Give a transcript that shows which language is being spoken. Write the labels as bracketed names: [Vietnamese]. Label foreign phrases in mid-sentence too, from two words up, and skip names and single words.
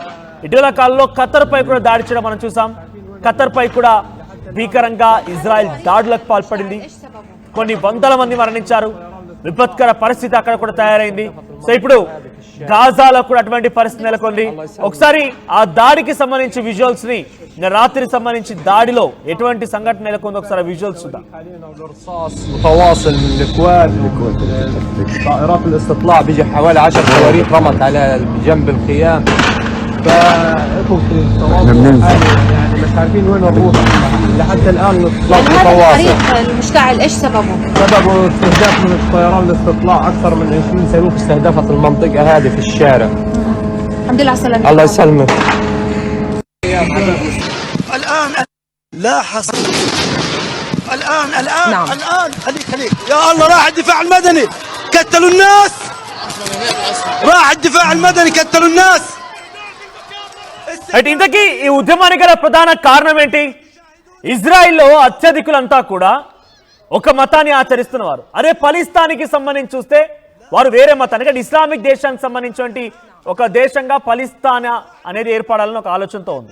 [Telugu] ఇటీవల కాలంలో ఖతర్ పై కూడా దాడి చేయడం మనం చూసాం. ఖతర్ పై కూడా భీకరంగా ఇజ్రాయెల్ దాడులకు పాల్పడింది. కొన్ని వందల మంది మరణించారు. విపత్కర పరిస్థితి అక్కడ కూడా తయారైంది. సో ఇప్పుడు గాజాలో కూడా అటువంటి పరిస్థితి నెలకొంది. ఒకసారి ఆ దాడికి సంబంధించి విజువల్స్ ని రాత్రి సంబంధించి దాడిలో ఎటువంటి సంఘటన నెలకొందో ఒకసారి విజువల్స్ చూద్దాం. [Arabic] متواصل من الكواد طائرات الاستطلاع بيجي حوالي 10 صواريخ رمت على جنب الخيام يعني مش عارفين وين نروح لحد الان الاطلاق متواصل. الحريق المشتعل ايش سببه؟ سببه استهداف من طيران الاستطلاع، اكثر من 20 صاروخ استهدفت المنطقه هذه في الشارع. الحمد لله على السلامة. الله يسلمك. الآن لا حصر الآن نعم. الآن خليك يا الله راح الدفاع المدني قتلوا الناس، راح الدفاع المدني قتلوا الناس. [Telugu] అయితే ఇంతకీ ఈ ఉద్యమానికి గల ప్రధాన కారణం ఏంటి? ఇజ్రాయిల్లో అత్యధికులంతా కూడా ఒక మతాన్ని ఆచరిస్తున్నవారు. అదే పలిస్తానికి సంబంధించి చూస్తే వారు వేరే మతానికి అంటే ఇస్లామిక్ దేశానికి సంబంధించినటువంటి ఒక దేశంగా పలిస్తానా అనేది ఏర్పడాలని ఒక ఆలోచనతో ఉంది.